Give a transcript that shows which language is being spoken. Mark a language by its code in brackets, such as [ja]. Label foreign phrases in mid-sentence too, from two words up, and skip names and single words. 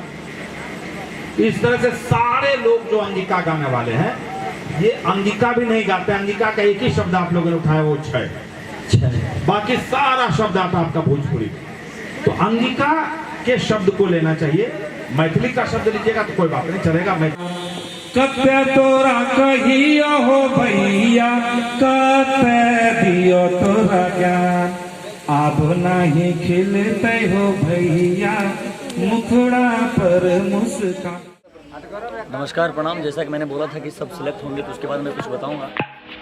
[hi] इस तरह से सारे लोग जो अंगिका गाने वाले हैं ये अंगिका भी नहीं गाते। अंगिका का एक ही शब्द आप लोगों ने उठाया, वो क्षय, बाकी सारा शब्द आता आपका भोजपुरी। तो अंगिका के शब्द को लेना चाहिए, मैथिली का शब्द लीजिएगा तो कोई बात नहीं चलेगा। [anp] कत्ते तोरा कहियो हो भैया, कत्ते दियो तोरा ज्ञान, अब नहीं खिलते हो भैया मुखड़ा पर मुस्कान। [hi] नमस्कार, प्रणाम। जैसा कि मैंने बोला था कि सब सिलेक्ट होंगे तो उसके बाद मैं कुछ बताऊंगा।